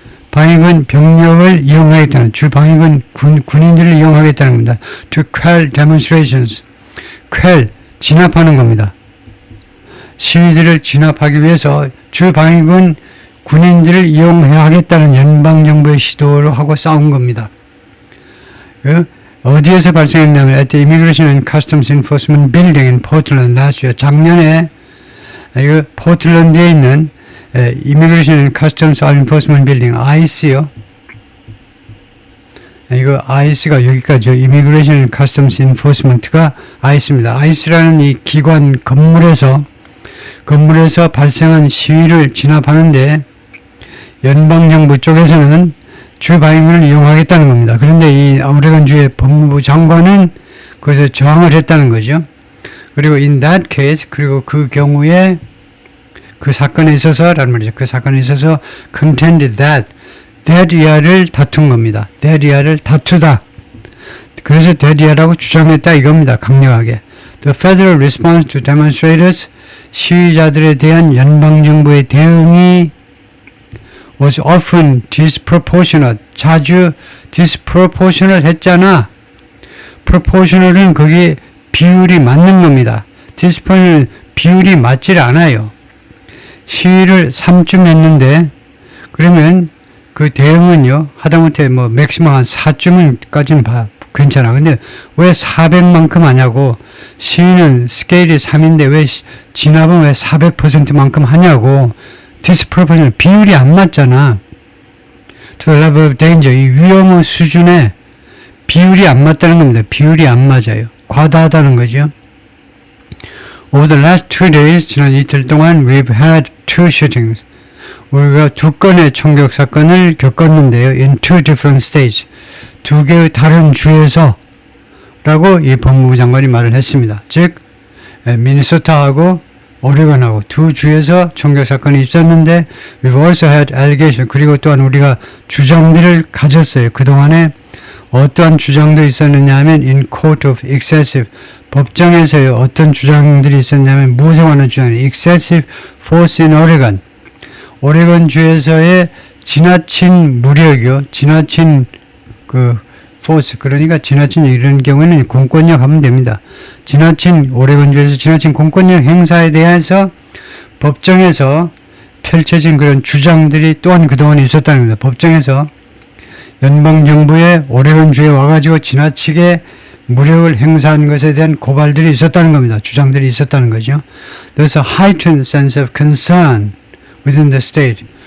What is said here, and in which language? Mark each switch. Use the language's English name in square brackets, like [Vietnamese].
[Korean] 방위군 병력을 이용하겠다는, 주 방위군 군인들을 이용하겠다는 겁니다. [English] To quell demonstrations. [Korean] quell, 진압하는 겁니다. 시위들을 진압하기 위해서 주 방위군 군인들을 이용하겠다는 연방정부의 시도를 하고 싸운 겁니다. 어디에서 발생했냐면 [English] at the Immigration and Customs Enforcement Building in Portland last year. [Korean] 작년에 이거 포틀랜드에 있는 Immigration and Customs Enforcement Building, ICE요. 이거 ICE가 여기까지요. Immigration and Customs Enforcement가 ICE입니다. ICE라는 이 기관 건물에서 발생한 시위를 진압하는데 연방정부 쪽에서는 주 방위군을 이용하겠다는 겁니다. 그런데 이 오레곤주의 법무부 장관은 거기서 저항을 했다는 거죠. 그리고 [English] in that case, [Korean] 그리고 그 경우에 그 사건에 있어서라는 말이죠. 그 사건에 있어서 contended that 이하를 다툰 겁니다. that 이하를 다투다. 그래서 that 이하라고 주장했다 이겁니다. 강력하게. [English] The federal response to demonstrators, [Korean] 시위자들에 대한 연방정부의 대응이 [English] was often disproportionate. [Korean] 자주 disproportionate 했잖아. proportional은 거기에 비율이 맞는 겁니다. disproportionate 비율이 맞질 않아요. 시위를 3쯤 했는데 그러면 그 대응은요 하다못해 뭐 맥시멈 한 4쯤까지는 괜찮아. 근데 왜 400만큼 하냐고. 시위는 스케일이 3인데 왜 진압은 왜 400%만큼 하냐고. disproportionate 비율이 안 맞잖아. [English] to the level of danger, [Korean] 이 위험의 수준에 비율이 안 맞다는 겁니다. 비율이 안 맞아요. 과다하다는 거죠. [English] Over the last 2 days, [Korean] 지난 이틀 동안 [English] we've had 2 shootings. [Korean] 우리가 2건의 총격 사건을 겪었는데요. [English] in 2 different states. [Korean] 2개의 다른 주에서 라고 이 법무부 장관이 말을 했습니다. 즉 미네소타하고 오레곤하고 2 주에서 총격 사건이 있었는데 [English] we've also had allegations. [Korean] 그리고 또한 우리가 주장들을 가졌어요. 그동안에 어떠한 주장도 있었느냐 하면 [English] in court of excessive, [Korean] 법정에서요 어떤 주장들이 있었냐면 무엇에 관한 주장이 [English] excessive force in Oregon, [Korean] 오레곤주에서의 지나친 무력이요, 지나친 그 force, 그러니까 지나친 이런 경우에는 공권력 하면 됩니다. 지나친 오레곤주에서 지나친 공권력 행사에 대해서 법정에서 펼쳐진 그런 주장들이 또한 그동안 있었다는 겁니다. 법정에서 연방정부의 오레곤주에 와가지고 지나치게 무력을 행사한 것에 대한 고발들이 있었다는 겁니다. 주장들이 있었다는 거죠. [English] There's a heightened sense of concern within the state.